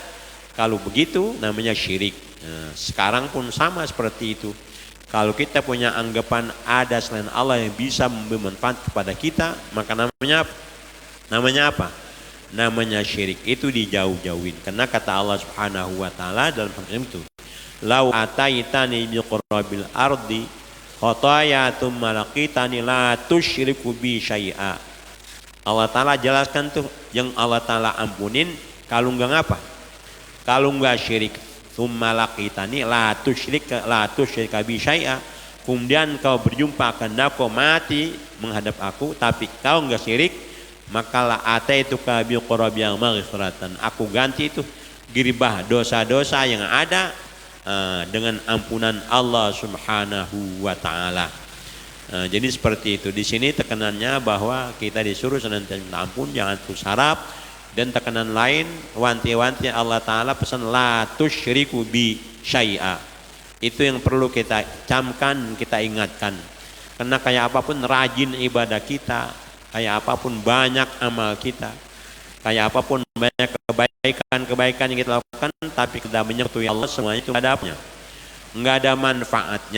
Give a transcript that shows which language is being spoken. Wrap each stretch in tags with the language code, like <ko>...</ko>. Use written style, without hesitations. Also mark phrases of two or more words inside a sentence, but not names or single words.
<id>Kalau begitu namanya syirik. Sekarang pun sama seperti itu. Kalau kita punya anggapan ada selain Allah yang bisa memberi manfaat kepada kita, maka namanya apa? Namanya apa? Namanya syirik. Itu dijauh-jauhin. Karena kata Allah</id> <ar>سبحانه وتعالى</ar> <id>dalam firman itu,</id> <ar>"لو أتيتني بقراب الأرض خطايا ثم لقيتني لا تشرك بي شيئا."</ar> <id>Allah Ta'ala jelaskan tuh yang Allah Ta'ala ampunin kalau enggak ngapa? Kalau enggak syirik.</id> <ar>ثم لقيتني لا تشرك بي شيئا.</ar> <id>Kemudian kau berjumpa akan aku mati menghadap aku, tapi kau enggak syirik, maka</id> <ar>لأتيتك بقرابها مغفرة.</ar> <id>Aku ganti itu girbah dosa-dosa yang ada dengan ampunan Allah</id> <ar>سبحانه وتعالى.</ar> <id>Jadi seperti itu. Di sini tekanannya bahwa kita disuruh senantiasa minta ampun, jangan putus harap. Dan tekanan lain, wanti-wanti Allah Ta'ala pesan</id> <ar>لا تشرك بي شيئا.</ar> <id>Itu yang perlu kita camkan, kita ingatkan. Karena kayak apapun rajin ibadah kita, kayak apapun banyak amal kita, kayak apapun banyak kebaikan yang kita lakukan, tapi kita menyentuh Allah, semuanya itu ada apanya? Nggak ada manfaatnya.</id>